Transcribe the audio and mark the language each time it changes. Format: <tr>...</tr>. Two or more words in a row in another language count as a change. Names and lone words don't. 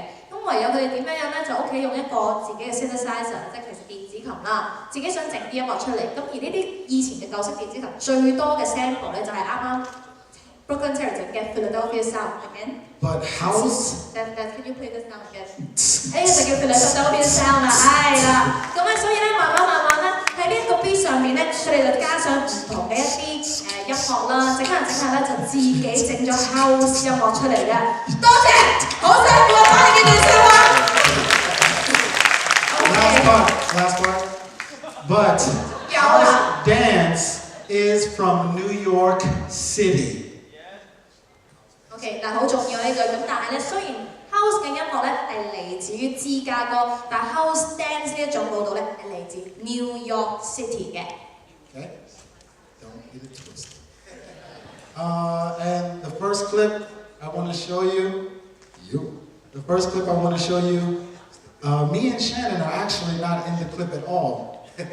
<yue>咁唯有佢哋點樣咧，就屋企用一個自己嘅 synthesizer， 即係其實電子琴啦，自己想整啲音樂出嚟。咁而呢啲以前嘅舊式電子琴最多嘅 sample 咧，就係啱啱 Brooklyn Terry 整嘅 Philadelphia Sound again。</yue> <en>But house. Can you play this sound again？</en> <yue>呢個就叫 Philadelphia Sound 啦，係啦。咁咧，所以咧，慢慢咧，喺呢一個 beat 上面咧，佢哋就加上唔同嘅一啲音樂啦，整下咧就自己整咗 house 音樂出嚟嘅。多謝，好辛苦啊！幫你記住笑話。</yue> <en>Last part. But house dance is from New York City.</en> <yue>OK， 嗱好重要呢句，咁但係咧，雖然 house 嘅音樂咧係嚟自於芝加哥，但</yue> <en>house dance</en> <yue>呢一種舞蹈咧係嚟自 New York City 嘅。</yue> <en>Okay, don't get it twisted. And the first clip I want to show you. The first clip I want to show you. Me and Shannon are actually not in the clip at all.</en>